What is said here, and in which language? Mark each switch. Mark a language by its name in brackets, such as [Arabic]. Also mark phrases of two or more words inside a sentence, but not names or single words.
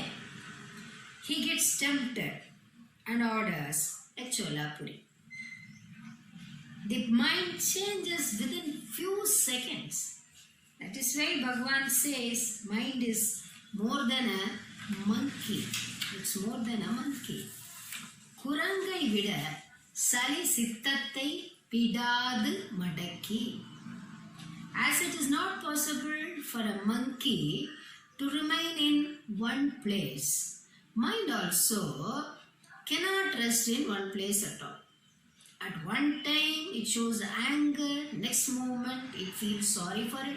[English] He gets tempted and orders a chola puri. The mind changes within few seconds. That is why Bhagavan says mind is more than a monkey. It's more than a monkey. [Tamil] குரங்கை விட சாலி சித்தத்தை பிடாது மடக்கி. [English] As it is not possible for a monkey to remain in one place, mind also cannot rest in one place at all. At one time it shows anger, next moment it feels sorry for it.